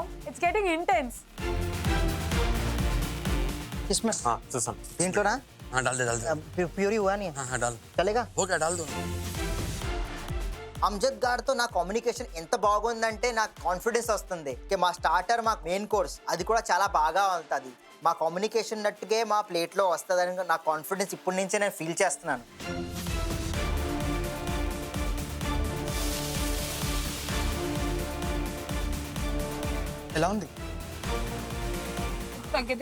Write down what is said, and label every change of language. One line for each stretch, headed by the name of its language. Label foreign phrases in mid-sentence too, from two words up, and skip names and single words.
English: It's getting intense.
Hindi: इसमें
Telugu: చూసాను దీంట్లోనా?
Hindi: हाँ डाल दे ప్యూరీ हुआ नहीं? हाँ डाल चलेगा? हो गया डाल दो.
Telugu: అమ్జద్ గారితో నా కమ్యూనికేషన్ ఎంత బాగుందంటే నాకు కాన్ఫిడెన్స్ వస్తుంది. మా స్టార్టర్, మా మెయిన్ కోర్స్ అది కూడా చాలా బాగా ఉంటుంది. మా కమ్యూనికేషన్ నట్టుగా మా ప్లేట్లో వస్తుందని నా కాన్ఫిడెన్స్ ఇప్పటి నుంచే నేను ఫీల్ చేస్తున్నాను. ఎలా ఉంది? తగ్గితే